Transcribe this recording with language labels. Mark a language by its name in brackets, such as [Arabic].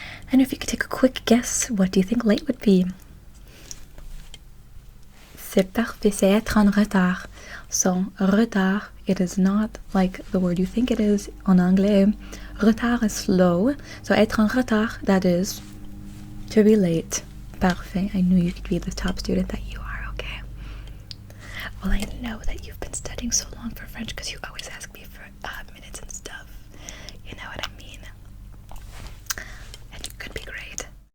[English] And if you could take a quick guess, what do you think late would be? [French] C'est parfait, c'est être en retard. [English] So, retard, it is not like the word you think it is [French] en anglais. [English] Retard is slow. So, [French] être en retard, [English] that is to be late. Parfait. I knew you could be the top student that you are, okay? Well, I know that you've been studying so long for French because you always ask me for minutes and stuff. You know what I mean? And you could be great.